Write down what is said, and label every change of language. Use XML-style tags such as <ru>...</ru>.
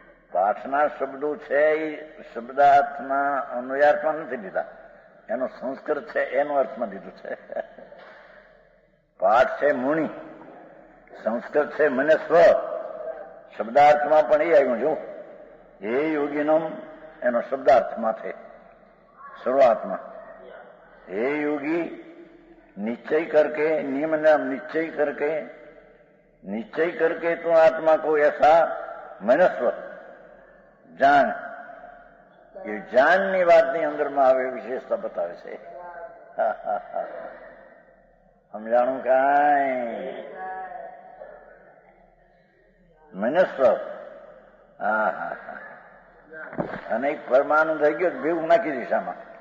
<gu>પાઠના શબ્દો છે એ શબ્દાર્થના અન્વયાર્થમાં નથી લીધા, એનો સંસ્કૃત છે એનો અર્થમાં લીધું છે. પાઠ છે મુનિ, સંસ્કૃત છે મનસ્વ, શબ્દાર્થમાં પણ એ આવ્યું. જો એ યોગીનો એનો શબ્દાર્થમાં છે શરૂઆતમાં.</gu> <hi>हे योगी निश्चय करके, नियम नाम निश्चय करके तो आत्मा को ऐसा मनस्व जान.</hi> <gu>ये જાનની વાતની અંદરમાં આવે વિશેષતા બતાવે છે. સમજાણું કાંઈ? મનસ્વ અને એક પરમાનંદ થઈ ગયો ભેગું નાખી દિશામાં.</gu>